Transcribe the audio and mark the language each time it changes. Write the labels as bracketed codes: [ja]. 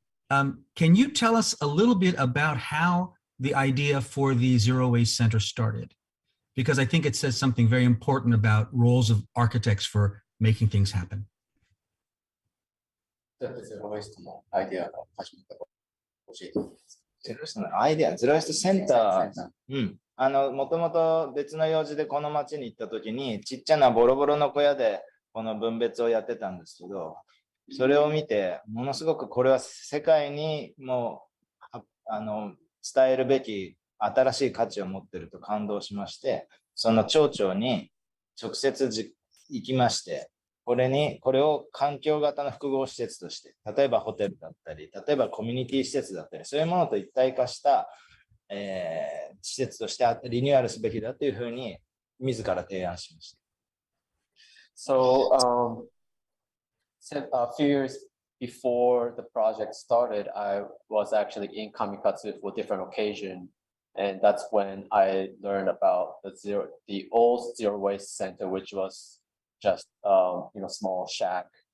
[en] Can you tell us a little bit about how the idea for the Zero Waste Center started? Because I think it says something very important about roles of architects for making things happen. [ja] ゼロウェイストのアイデアが始まったか教えてください。ゼロウェイストのアイデア、ゼロウェイストセンター。もともと別の用事でこの町に行った時にちっちゃなボロボロの小屋でこの分別をやってたんですけど、それを見て、ものすごくこれは世界にもう伝えるべき新しい価値を持っていると感動しまして、その町長に直接行きまして、これを環境型の複合施設として、例えばホテルだったり、例えばコミュニティ施設だったり、そういうものと一体化した、施設としてリニューアルすべきだというふうに自ら提案しました。 [en] So, a few years before the project started, I was actually in Kamikatsu for different occasion, and that's when I learned about the old zero waste center, which was just small shack,